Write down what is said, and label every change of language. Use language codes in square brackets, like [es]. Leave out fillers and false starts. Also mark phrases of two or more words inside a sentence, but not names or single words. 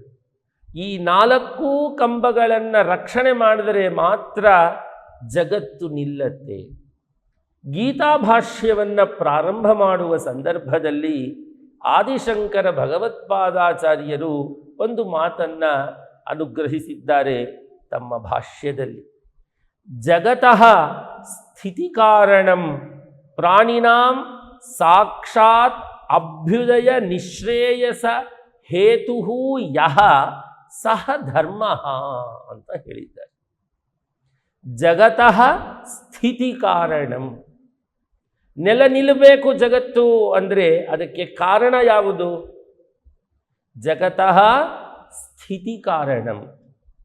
[kn] ಈ 4 ಕಂಬಗಳನ್ನು ರಕ್ಷಣೆ ಮಾಡಿದರೆ ಮಾತ್ರ ಜಗತ್ತು ನಿಲ್ಲತ್ತೆ. ಗೀತಾಭಾಷ್ಯವನ್ನು ಪ್ರಾರಂಭ ಮಾಡುವ ಸಂದರ್ಭದಲ್ಲಿ ಆದಿಶಂಕರ ಭಗವತ್ಪಾದಾಚಾರ್ಯರು ಒಂದು ಮಾತನ್ನು ಅನುಗ್ರಹಿಸಿದ್ದಾರೆ ತಮ್ಮ ಭಾಷ್ಯದಲ್ಲಿ. [sa] ಜಗತಃ ಸ್ಥಿತಿಕಾರಣಂ ಪ್ರಾಣಿನಾಂ ಸಾಕ್ಷಾತ್ ಅಭ್ಯುದಯ ನಿಶ್ರೇಯಸ ಹೇತು ಯಹ ಸಹ ಧರ್ಮ [kn] ಅಂತ ಹೇಳಿದ್ದಾರೆ. [sa] ಜಗತಃ ಸ್ಥಿತಿ ಕಾರಣಂ, [kn] ನೆಲ ನಿಲ್ಲಬೇಕು ಜಗತ್ತು ಅಂದರೆ ಅದಕ್ಕೆ ಕಾರಣ ಯಾವುದು? [sa] ಜಗತಃ ಸ್ಥಿತಿ ಕಾರಣಂ.